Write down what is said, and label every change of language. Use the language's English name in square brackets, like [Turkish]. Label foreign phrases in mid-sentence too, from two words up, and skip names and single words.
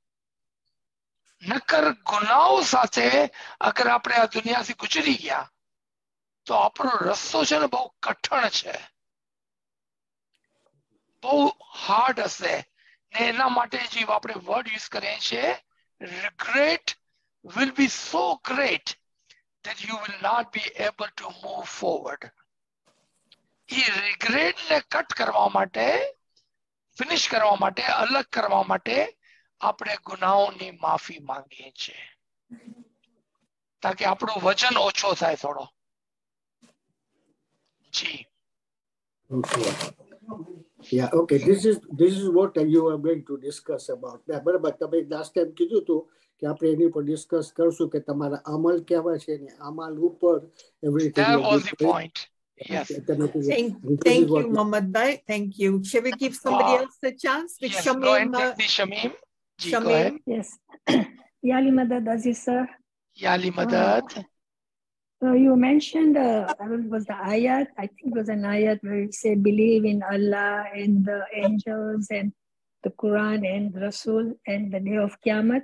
[Gujarati] નકર ગુનાઓ સાથે અગર આપણે આ દુનિયાથી ગુજરી ગયા તો આપણો રસ્તો છે ને બહુ કઠણ છે, બહુ હાર્ડ હશે. ને એના માટે જે આપણે [English] word use [Gujarati] કરીએ છીએ, [English] regret will be so great that you will not be able to move forward. [Gujarati] એ રિગ્રેટ ને કટ કરવા માટે, ફિનિશ કરવા માટે, અલગ કરવા માટે આપણે ગુનાહોની માફી માંગીએ છીએ તાકે આપણો વજન ઓછો થાય થોડો. જી. [English] Okay. Yeah, okay. This is what you are going to discuss about. [Gujarati] બરાબર, તમે [English] last time [Gujarati] કીધું હતું કે આપણે એની પર ડિસ્કસ કરશું કે તમારા અમલ કેવા છે ને અમલ ઉપર everything. [English] That was the point. Yes. Thank you, Mohammed Bhai. Thank you. Shall we give somebody else a chance? With Yes, Shamim, go ahead, take the Shamim. Ji, go Shamim. ahead. Yes. [Urdu] یا علی مدد, [English] Aziz sir. [Urdu] یا علی مدد. [English] So you mentioned, was the ayat, I think it was an ayat where you say believe in Allah and the angels and the Quran and Rasul and the day of Qiyamah.